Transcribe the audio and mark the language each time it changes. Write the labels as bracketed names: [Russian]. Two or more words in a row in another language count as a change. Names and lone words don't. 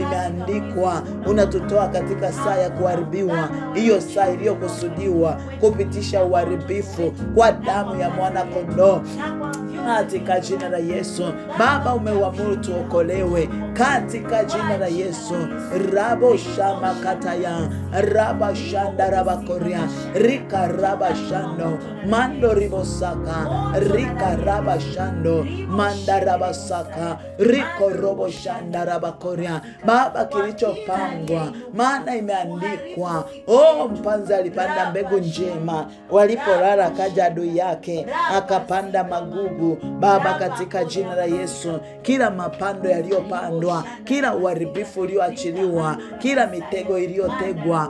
[Swahili] Imeandikwa unatutoa katika saa ya kuharibiwa, hiyo saa iliyokusudiwa kupitisha uharibifu kwa damu ya mwana kondoo. Katika jina la Yesu Baba, umeuamuru tuokolewe katika jina la Yesu. Rabo shama kataya raba shanda raba korea rika raba shando mando ribosaka rika raba shando manda raba saka riko robo shanda raba korea. Baba, kilichopangwa, maana imeandikwa, mpanzi alipanda mbegu njema, walipolala kaja adui yake akapanda magugu. Baba, katika jina la Yesu, kila mapando yaliyopandwa, kila uharibifu ulioachiliwa, kila mitego iliyotegwa,